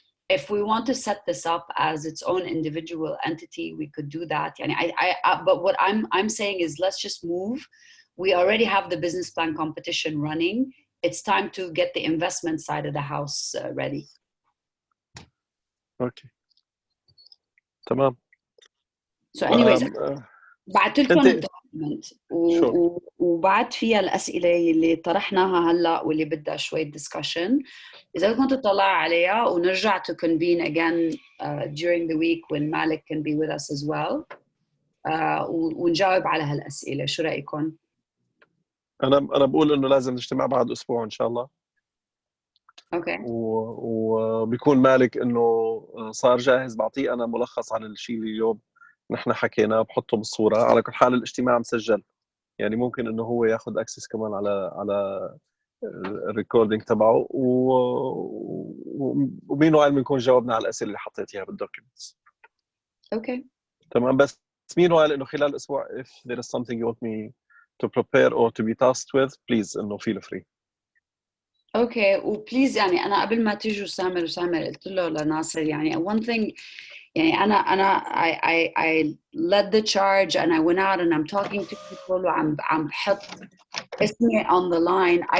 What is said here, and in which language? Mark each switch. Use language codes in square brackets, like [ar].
[en] If we want to set this up as its own individual entity, we could do that. يعني but what I'm saying is let's just move. We already have the business plan competition running. It's time to get the investment side of the house ready. Okay. تمام. So anyways, [ar] بعت لكم الدوكيمنت وبعت فيها الأسئلة اللي طرحناها هلا واللي بدها شوية discussion. إذا كنتوا تطلعوا عليها ونرجع [en] to convene again during the week when Malik can be with us as well [ar] ونجاوب على هالأسئلة. شو رأيكم؟ أنا بقول إنه لازم نجتمع بعد أسبوع إن شاء الله. اوكي. وبيكون مالك انه صار جاهز، بعطيه انا ملخص عن الشيء اللي اليوم نحن حكيناه، بحطه بالصوره. على كل حال الاجتماع مسجل، يعني ممكن انه هو ياخذ اكسس كمان على الريكوردينج تبعه، ومين قال بنكون جاوبنا على الاسئله اللي حطيتيها بالدوكيومنتس. اوكي تمام. بس مين قال انه خلال الاسبوع [en] if there is something you want me to prepare or to be tasked with, please انه feel free. [ar] اوكي. وبليز يعني انا قبل ما تيجوا سامر قلت له لناصر يعني [en] one thing، يعني انا I led the charge and I went out and I'm talking to people [ar] وعم بحط اسمي [en] on the line.